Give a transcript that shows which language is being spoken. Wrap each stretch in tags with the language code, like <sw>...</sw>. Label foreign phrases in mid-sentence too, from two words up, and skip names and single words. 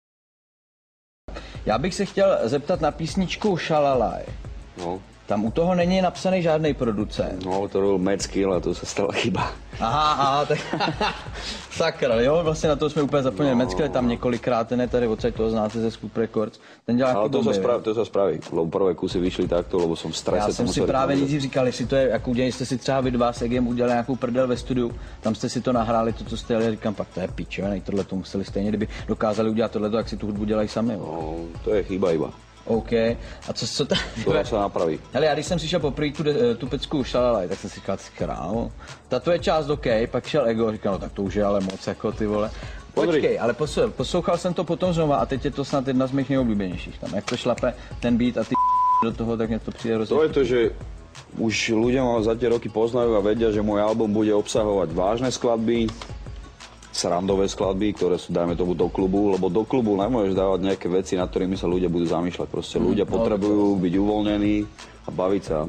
<cs>Já bych se chtěl zeptat na písničku Šalalaj. No. Tam u toho není napsaný žádný producent. No, to byl Mad Skill a to se stala chyba. Aha, tak sakra, jo, vlastně na to jsme úplně zapomněli. Mad Skill je tam několikrát, ten je tady odsaď, toho znáte ze Scoop Records. Ten dělá</cs> <sk>ale to sa spraví, lebo prvé kusy vyšli takto, lebo som v strese.</sk> <cs>Já jsem si právě nejdřív říkal, jestli to je, jak udělali jste si třeba vy dva s Egem udělali nějakou prdel ve studiu, tam jste si to nahráli, to, co jste jeli, říkám, pak to je pič, jo, tohle to museli stejně, kdyby dokázali udělat tohle, tak si tu hudbu dělají sami.</cs> <sk>No, to je chyba iba.</sk> <cs>OK. A co to? To se napraví. Hele, já když jsem přišel poprvé tu pecku Šalalaj, tak jsem si říkal, krávo, ta tvoje část OK, pak šel Ego, říkal, no tak to už je ale moc jako ty vole. Počkej, ale poslouchal jsem to potom znova a teď je to snad jedna z mých nejoblíbenějších tam. Jak to šlape ten beat a ty do toho, tak mě to přijde hrozně.</cs> <sk>To je to, že už ľudia ma za tie roky poznajú a vedia, že môj album bude obsahovať vážne skladby, srandové skladby, ktoré sú, dajme tomu, do klubu, lebo do klubu nemôžeš dávať nejaké veci, nad ktorými sa ľudia budú zamýšľať. Proste ľudia potrebujú byť uvoľnení a baviť sa.</sk>